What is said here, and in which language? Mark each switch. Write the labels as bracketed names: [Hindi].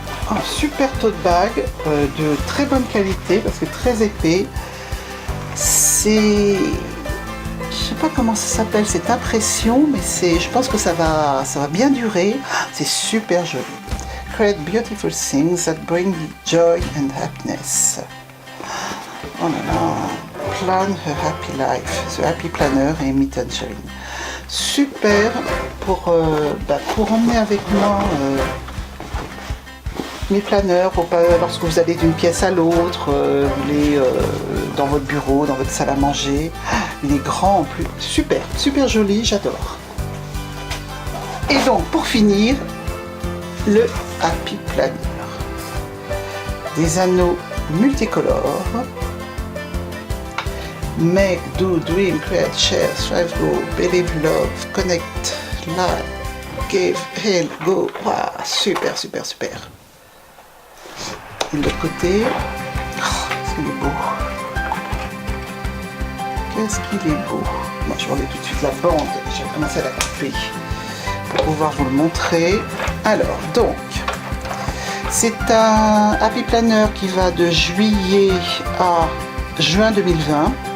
[French] Un super tote bag de très bonne qualité parce que très épais. C'est, je sais pas comment ça s'appelle cette impression, mais je pense que ça va bien durer. C'est super joli. [English] Create beautiful things that bring joy and happiness. [French] Oh là là, [English] plan a happy life, the happy planner et Tangerine. [French] Super pour emmener avec moi mes planeurs lorsque vous allez d'une pièce à l'autre, vous allez dans votre bureau, dans votre salle à manger. Il est grand en plus, super, super joli, j'adore. Et donc pour finir, le Happy Planner. Des anneaux multicolores. [English] Make, do, dream, create, share, strive, go, believe, love, connect, live, give, heal, go. [French] Wow, super, super, super. Et de l'autre côté, qu'est-ce qu'il est beau. Qu'est-ce qu'il est beau. Moi, je vais enlever tout de suite la bande. J'ai commencé à la couper pour pouvoir vous le montrer. Alors, donc, c'est un Happy Planner qui va de juillet à juin 2020.